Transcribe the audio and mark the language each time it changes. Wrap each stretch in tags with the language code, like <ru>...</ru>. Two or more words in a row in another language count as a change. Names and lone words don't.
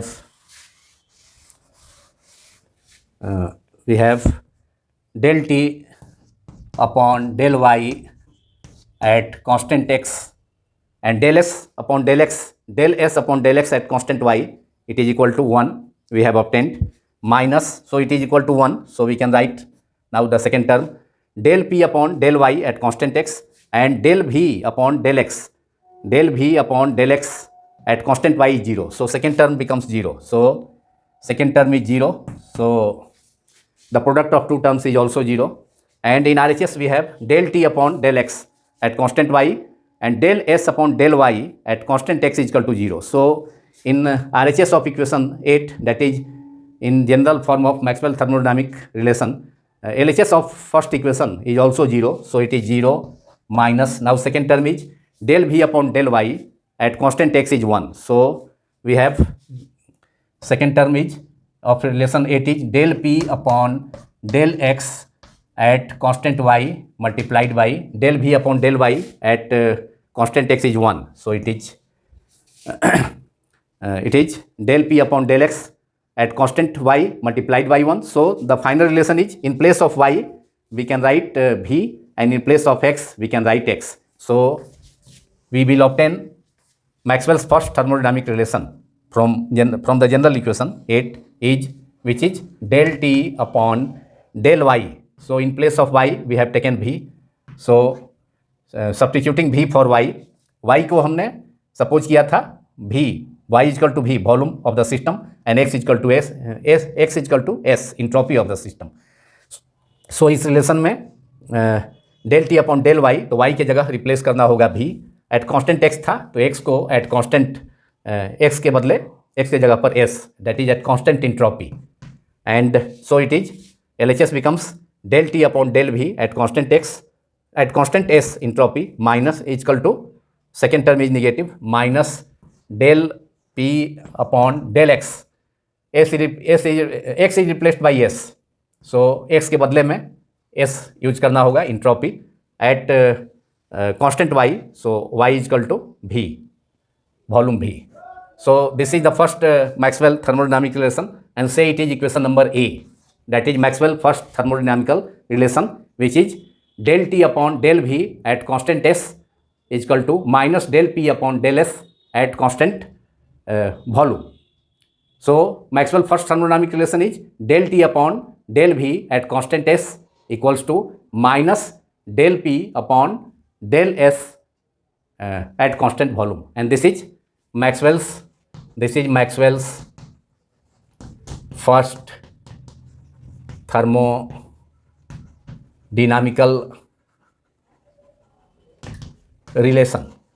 <en>have del t upon del y at constant x and del s upon del x at constant y, it is equal to 1, we have obtained, minus, so it is equal to 1, so we can write now the second term, del p upon del y at constant x and del v upon del x at constant y is 0. So second term becomes 0. So second term is 0. So the product of two terms is also 0. And in RHS we have del t upon del x at constant y and del s upon del y at constant x is equal to 0. So in RHS of equation 8, that is in general form of Maxwell thermodynamic relation, LHS of first equation is also 0. So it is 0 minus, now second term is del v upon del y at constant x is 1. So we have second term is of relation 8 is del p upon del x at constant y multiplied by del v upon del y at constant x is 1. So it is del p upon del x at constant y multiplied by 1. So the final relation is, in place of y we can write v, and in place of x we can write x. So we will obtain Maxwell's first thermodynamic relation from the general equation 8 is, which is del t upon del y. So in place of y we have taken v. So substituting v for y</en> <hi>को हमने सपोज किया था</hi> <en>v, y is equal to v, volume of the system, and x is equal to x is equal to s, entropy of the system.</en> <hi>So इस रिलेशन में</hi> <en>del t upon del y,</en> <hi>तो y के जगह रिप्लेस करना होगा v.</hi> <en>at constant</en> <hi>x था तो x को</hi> <en>at constant</en> <hi>x के बदले x के जगह पर s,</hi> <en>that is at constant entropy, and so it is LHS becomes del t upon del v at constant x at constant s entropy minus is equal to, second term is negative, minus del p upon del x, x is replaced by s, so</en> <hi>x के बदले में s यूज करना होगा</hi> <en>entropy at constant y, so y is equal to v, volume v. So this is the first Maxwell thermodynamic relation, and say it is equation number A, that is Maxwell first thermodynamical relation, which is del t upon del v at constant s is equal to minus del p upon del s at constant volume. So Maxwell first thermodynamic relation is del t upon del v at constant s equals to minus del p upon del s at constant volume, and this is Maxwell's first thermodynamical relation.</en>